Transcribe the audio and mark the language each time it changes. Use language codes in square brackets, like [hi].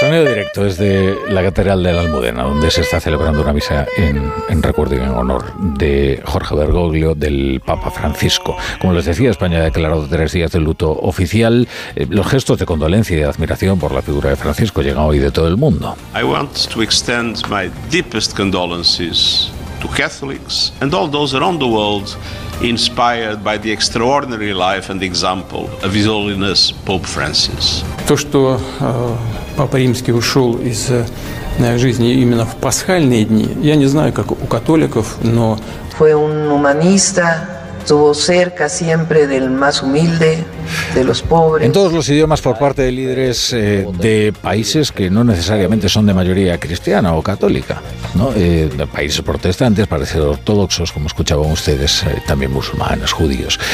[es] Sonido directo desde la Catedral de la Almudena, donde se está celebrando una misa en recuerdo y en honor de Jorge Bergoglio, del Papa Francisco. Como les decía, España ha declarado 3 días de luto oficial. Los gestos de condolencia y de admiración por la figura de Francisco llegan hoy de todo el mundo. [en] I want to extend my deepest condolences to Catholics and all those around the world inspired by the extraordinary life and example of His Holiness Pope Francis. [ru] То, что Папа Римский ушел из жизни именно в пасхальные дни, я не знаю, как у католиков, но... [es] Fue un humanista, estuvo cerca siempre del más humilde, de los pobres. En todos los idiomas por parte de líderes de países que no necesariamente son de mayoría cristiana o católica, ¿no? De países protestantes, parecidos ortodoxos, como escuchaban ustedes, también musulmanes, judíos.